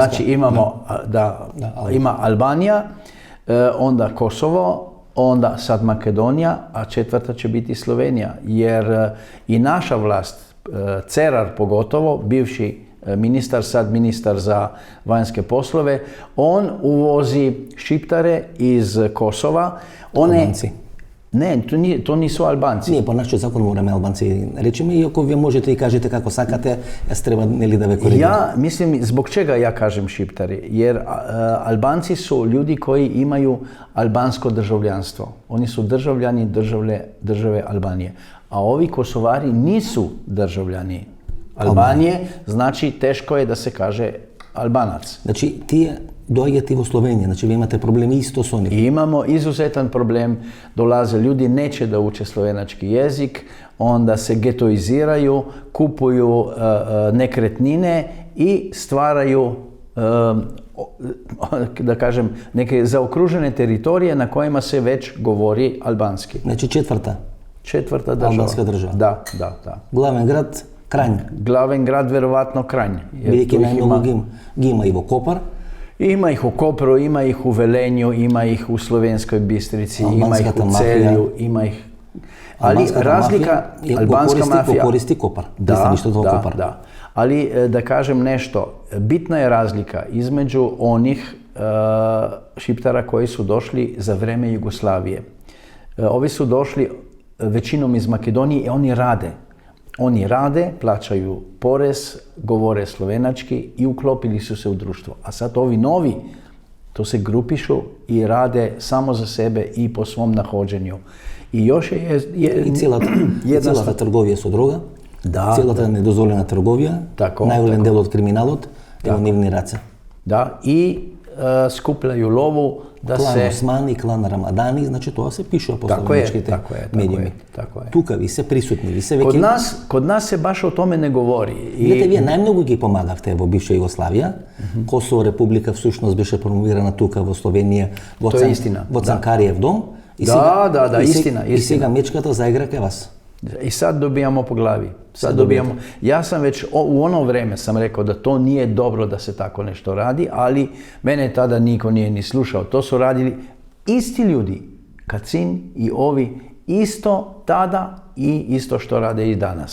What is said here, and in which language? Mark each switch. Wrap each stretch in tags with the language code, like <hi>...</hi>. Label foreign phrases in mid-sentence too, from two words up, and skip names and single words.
<sr>Znači imamo, ima Albanija, onda Kosovo, onda sad Makedonija, a četvrta će biti Slovenija. Jer i naša vlast, Cerar pogotovo, bivši ministar, sad ministar za vanjske poslove, on uvozi šiptare iz Kosova. Albanci. Ne, to nisu Albanci.</sr> <mk>Ние по нашиот закон мораме Албанци речеме, и ако вие можете и кажете како сакате, јас треба нели да ве коригирам.</mk> <sr>Ja mislim, zbog čega ja kažem šiptari? Jer Albanci su ljudi koji imaju albansko državljanstvo. Oni su državljani države Albanije. A ovi Kosovari nisu državljani Albanije, znači teško je da se kaže Albanac.</sr> <mk>Значи, тие доаѓате во Словенија, значи ви имате проблеми исто со нив.</mk> <sr>I imamo izuzetan problem, dolaze ljudi, neće da uče slovenački jezik, onda se getoiziraju, kupuju nekretnine i stvaraju, da kažem, neke zaokružene teritorije na kojima se već govori albanski.</sr> <mk>Значи</mk> <sr>Četvrta država. Albanska država. Da.</sr> <mk>Главен град Кранј.</mk> <sr>Glavni grad verovatno Kranj.</sr> <mk>Бидејќи најмногу ги има и во Копар.</mk> <sr>Ima ih u Kopru, ima ih u Velenju, ima ih u Slovenskoj Bistrici, ima ih u Celju, ima ih... Ali razlika, albanska mafija... Koristi Kopar. Da. Ali da kažem nešto, bitna je razlika između onih šiptara koji su došli za vreme Jugoslavije. Ovi su došli većinom iz Makedonije i oni rade. Oni rade, plaćaju porez, govore slovenački i uklopili su se u društvo. A sad ovi novi, to se grupišu i rade samo za sebe i po svom nahođenju. I još</sr> <mk>I целата трговија со дрога, целата недозволена трговија, најголем дел од криминалот е во нивни раце.</mk> <sr>Da, i skupljaju lovu da</sr> <mk>Клан</mk> <sr>se...</sr> <mk>Османи, клан Рамадани, значи тоа се пишува по словеничките медиуми.</mk> <sr>Tako je.</sr> <mk>Тука ви се присутни, ви се веќе...</mk> <sr>Kod nas se baš o tome ne govori.</sr> <mk>Видете, вие најмногу ги помагавте во бивша Југославија. Косово република всушност беше промовирана тука во Словенија, во Цанкариев дом.</mk> <sr>Istina.</sr> <mk>И сега мечката заигра кај вас.</mk> <sr>I sad dobijamo po glavi. Ja sam već u ono vreme sam rekao da to nije dobro da se tako nešto radi, ali mene tada niko nije ni slušao. To su radili isti ljudi, Kacin i ovi, isto tada i isto što rade i danas.</sr>